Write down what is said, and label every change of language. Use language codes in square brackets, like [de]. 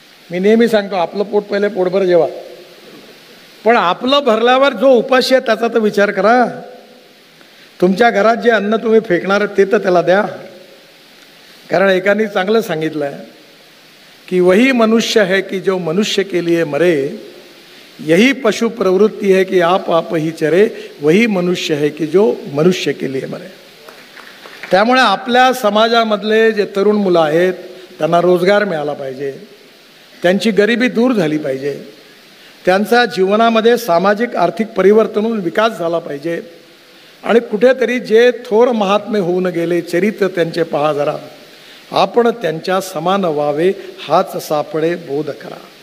[mr] मी नेहमी सांगतो आपलं पोट पहिले पोटभर जेवा, पण आपलं भरल्यावर जो उपाशी आहे त्याचा तर विचार करा. तुमच्या घरात जे अन्न तुम्ही फेकणार ते तर त्याला द्या. कारण एकाने चांगलं सांगितलं आहे की [hi] वही मनुष्य है कि जो मनुष्य के लिए मरे, यही पशु प्रवृत्ति है कि आप ही चरे, वही मनुष्य है कि जो मनुष्य के लिए मरे. [mr] त्यामुळे आपल्या समाजामधले जे तरुण मुलं आहेत त्यांना रोजगार मिळाला पाहिजे, त्यांची गरिबी दूर झाली पाहिजे, त्यांचा जीवनामध्ये सामाजिक आर्थिक परिवर्तन होऊन विकास झाला पाहिजे. आणि कुठेतरी जे थोर महात्मे होऊन गेले चरित्र त्यांचे पहा जरा, आपण त्यांच्या समान व्हावे हाच सापडे बोध करा.